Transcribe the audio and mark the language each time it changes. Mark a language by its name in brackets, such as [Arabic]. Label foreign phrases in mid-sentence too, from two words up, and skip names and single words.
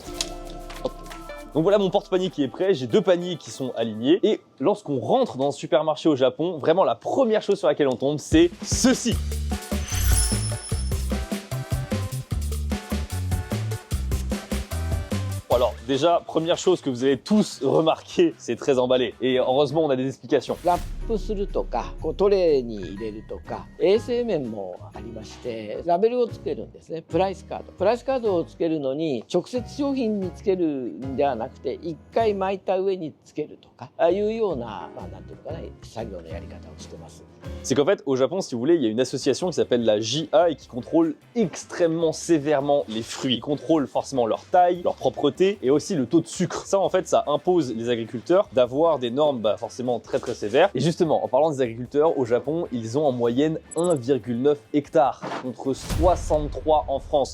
[French] Donc voilà mon porte-panier qui est prêt, j'ai 2 paniers qui sont alignés et lorsqu'on rentre dans un supermarché au Japon, vraiment la première chose sur laquelle on tombe, c'est ceci. Alors déjà, première chose que vous avez tous remarqué, c'est très emballé et heureusement on a des explications. [Japanese] ラップするとかトレーに入れるとか衛生面もありましてラベルをつけるんですね。プライスカードをつけるのに直接商品につけるんではなくて1回巻いた上につけるとかいうようななんていうのかな作業のやり方をしてます。 [French] C'est qu'en fait, au Japon, si vous voulez, il y a une association qui s'appelle la JA et qui contrôle extrêmement sévèrement les fruits. Ils contrôlent forcément leur taille, leur propreté et aussi le taux de sucre. Ça, en fait, ça impose les agriculteurs d'avoir des normes forcément très très sévères. Et justement, en parlant des agriculteurs, au Japon, ils ont en moyenne 1,9 hectares contre 63 en France.